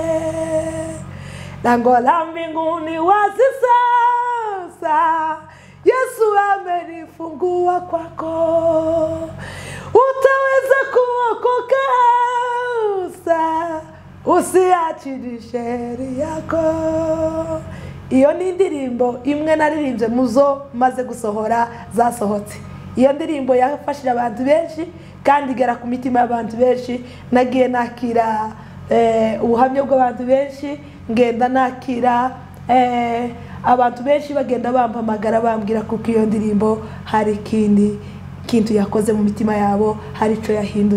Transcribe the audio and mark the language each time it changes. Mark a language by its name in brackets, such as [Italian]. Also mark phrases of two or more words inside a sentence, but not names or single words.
[Swahili] Lango la mbinguni wazi sasa, Yesu amenifungua kwako. Utaweza kuokoka sasa, usiachiri sheria yako. [Kinyarwanda] Iyo ni indirimbo imwe naririmbye muzo maze gusohora zasohotse. Iyo ndirimbo yafashije abantu benshi kandi igera ku mitima y'abantu benshi. Nagiye nakira ubuhamya bw'abantu benshi, ngenda nakira abantu benshi bagenda bampamagara bambwira kuko iyo ndirimbo hari kintu yakoze mu mitima yabo, hari ico yahinduye.